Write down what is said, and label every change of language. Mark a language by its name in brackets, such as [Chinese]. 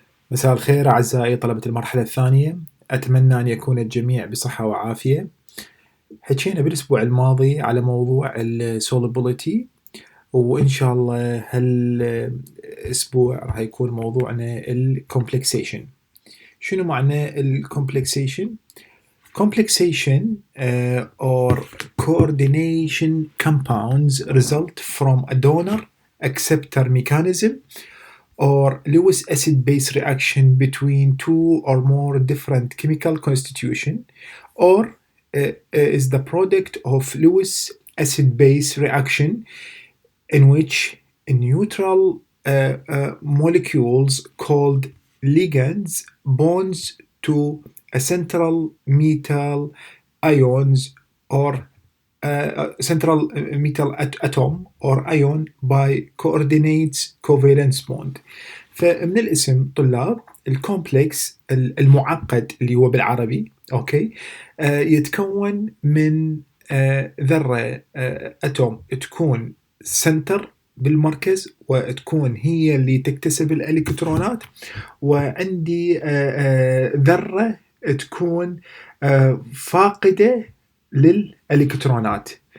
[Arabic] مساء الخير أعزائي طلبة المرحلة الثانية، أتمنى أن يكون الجميع بصحة وعافية. حكينا بالأسبوع الماضي على موضوع ال solubility، وإن شاء الله هالأسبوع راح يكون موضوعنا ال complexation. شنو معنى ال [English] complexation؟ Complexation or coordination compounds result from a donor acceptor mechanism or Lewis acid-base reaction between two or more different chemical constitution, or is the product of Lewis acid-base reaction in which neutral molecules called ligands bonds to a central metal ions or central metal atom or ion by coordinates covalence bond. [Arabic] فمن الاسم طلاب الكومبلكس المعقد اللي هو بالعربي اوكي يتكون من ذرة اتوم تكون سنتر بالمركز وتكون هي اللي تكتسب الالكترونات، وعندي ذرة تكون فاقدة للالكترونات.